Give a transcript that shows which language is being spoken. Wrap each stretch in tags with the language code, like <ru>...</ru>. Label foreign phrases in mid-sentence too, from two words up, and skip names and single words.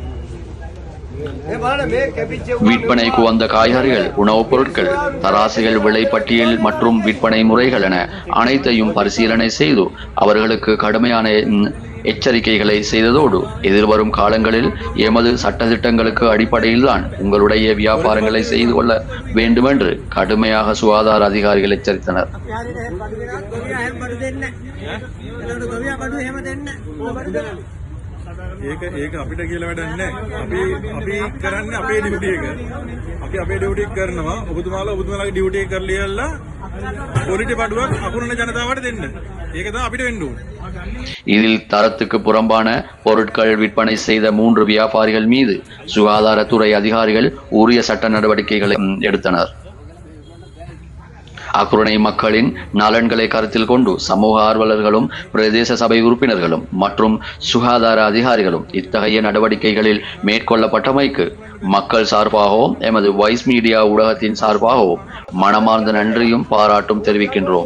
<ta>விற்பனைக்கு வந்த காய்கறிகள், உணவுப் பொருட்கள், தராசுகள், விலைப்பட்டியல் மற்றும் விற்பனை முறைகள் என அனைத்தையும் பரிசீலனை செய்து அவர்களுக்கு கடுமையான எச்சரிக்கைகளை செய்ததோடு எதிர்வரும் காலங்களில் எமது சட்டத்திட்டங்களுக்கு அடிப்படையில்தான் உங்களுடைய வியாபாரங்களை செய்து கொள்ள வேண்டும் என்று கடுமையாக சுகாதார அதிகாரிகள் எச்சரித்தனர்.</ta> <si>ඒක අපිට කියලා වැඩක් නැහැ. අපි කරන්නේ අපේ ඩියුටි එක. අපි අපේ ඩියුටි එක කරනවා. ඔබතුමාලාගේ ඩියුටි එක කරලා පොලිටි බඩුවක් අකුරණ ජනතාවට දෙන්න. ඒක තමයි අපිට වෙන්න ඕනේ.</si> <ta>இதில் தரத்துக்கு புறம்பான பொருட்கள் விற்பனை செய்த 3 வியாபாரிகள் மீது சுகாதாரத்துறை அதிகாரிகள் உரிய சட்ட நடவடிக்கைகளை எடுத்தனர். அக்குரணை மக்களின் நலன்களை கருத்தில் கொண்டு சமூக ஆர்வலர்களும் பிரதேச சபை உறுப்பினர்களும் மற்றும் சுகாதார அதிகாரிகளும் இத்தகைய நடவடிக்கைகளில் மேற்கொள்ளப்பட்டமைக்கு மக்கள் சார்பாகவும் எமது வாய்ஸ் மீடியா ஊடகத்தின் சார்பாகவும் மனமார்ந்த நன்றியும் பாராட்டும் தெரிவிக்கின்றோம்.</ta>